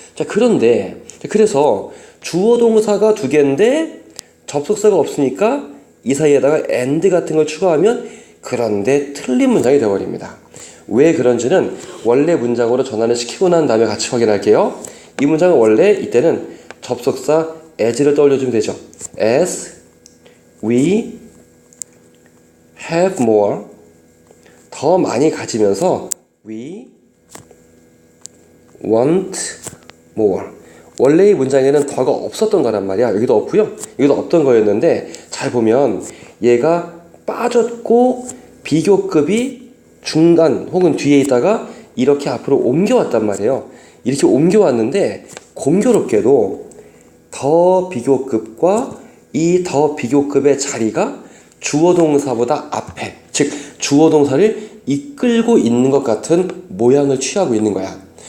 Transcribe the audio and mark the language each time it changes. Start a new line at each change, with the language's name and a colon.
Korean: 자, 그런데 그래서 주어 동사가 두 개인데 접속사가 없으니까 이 사이에다가 and 같은 걸 추가하면 그런데 틀린 문장이 되어버립니다. 왜 그런지는 원래 문장으로 전환을 시키고 난 다음에 같이 확인할게요. 이 문장은 원래 이때는 접속사 as를 떠올려주면 되죠.
English: As we have more,
Korean: 더 많이 가지면서
English: we want more.
Korean: 원래 이 문장에는 더가 없었던 거란 말이야. 여기도 없고요, 여기도 없던 거였는데 잘 보면 얘가 빠졌고 비교급이 중간 혹은 뒤에 있다가 이렇게 앞으로 옮겨왔단 말이에요. 이렇게 옮겨왔는데 공교롭게도 더 비교급과 이 더 비교급의 자리가 주어 동사보다 앞에, 즉 주어 동사를 이끌고 있는 것 같은 모양을 취하고 있는 거야.